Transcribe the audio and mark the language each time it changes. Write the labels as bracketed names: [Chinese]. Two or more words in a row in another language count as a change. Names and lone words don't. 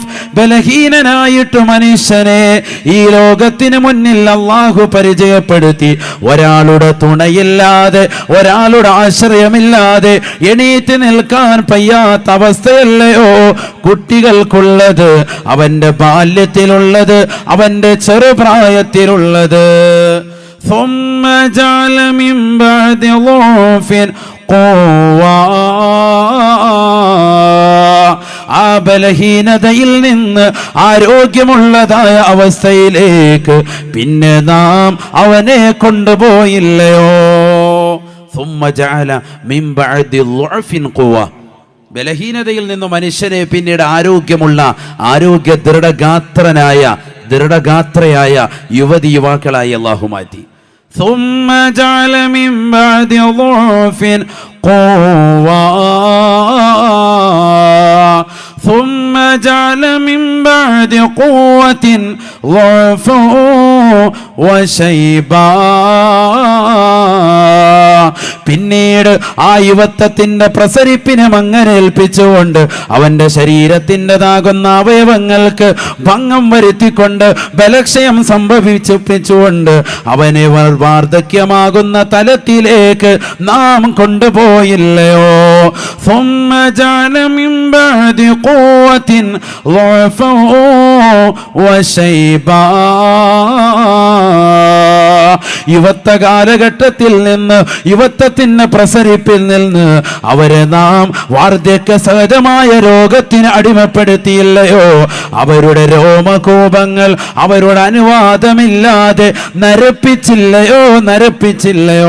[Malayalam] ബലഹീനനായിട്ട് മനുഷ്യനെ ഈ ലോകത്തിന് മുന്നിൽ അല്ലാഹു പരിചയപ്പെടുത്തി. ഒരാളുടെ തുണയില്ലാതെ, ഒരാളുടെ ആശ്രയമില്ലാതെ എണീറ്റ് നിൽക്കാൻ പയ്യാത്ത അവസ്ഥയല്ലയോ കുട്ടികൾക്കുള്ളത്, അവന്റെ ബാല്യത്തിലുള്ളത്, അവന്റെ ചെറുപ്രായത്തിലുള്ളത്. [Arabic] ثم جعل من بعد ضعف قوة. [Malayalam] ആ ബലഹീനതയിൽ നിന്ന് ആരോഗ്യമുള്ളതായ അവസ്ഥയിലേക്ക് പിന്നെ നാം അവനെ കൊണ്ടുപോയില്ലയോ? [Arabic] ثم جعل من بعد ضعف قوة. [Malayalam] ബലഹീനതയിൽ നിന്ന് മനുഷ്യനെ പിന്നീട് ആരോഗ്യമുള്ള, ആരോഗ്യ ദൃഢഗാത്രയായ യുവതി യുവാക്കളായി അല്ലാഹു മാറ്റി. [Arabic] ثم جعل من بعد ضعف قوة. ثم جعل من بعد قوة ضعفا وشيبا. [Malayalam] പിന്നീട് ആ യുവത്വത്തിന്റെ പ്രസരിപ്പിനെ അങ്ങനെ ഏൽപ്പിച്ചുകൊണ്ട് അവന്റെ ശരീരത്തിൻ്റെതാകുന്ന അവയവങ്ങൾക്ക് ഭംഗം വരുത്തിക്കൊണ്ട് ബലക്ഷയം സംഭവിച്ചുകൊണ്ട് അവനെ വാർദ്ധക്യമാകുന്ന തലത്തിലേക്ക് നാം കൊണ്ടുപോയില്ലയോ? [Arabic] ثم جعل من بعد قوة ضعفا وشيبا. [Malayalam] യുവത്വ കാലഘട്ടത്തിൽ നിന്ന്, യുവത്വത്തിന്റെ പ്രസരിപ്പിൽ നിന്ന് അവരെ നാം വാർദ്ധക്യ സഹജമായ രോഗത്തിന് അടിമപ്പെടുത്തിയില്ലയോ? അവരുടെ രോമകൂപങ്ങൾ അവരുടെ അനുവാദമില്ലാതെ നരപ്പിച്ചില്ലയോ?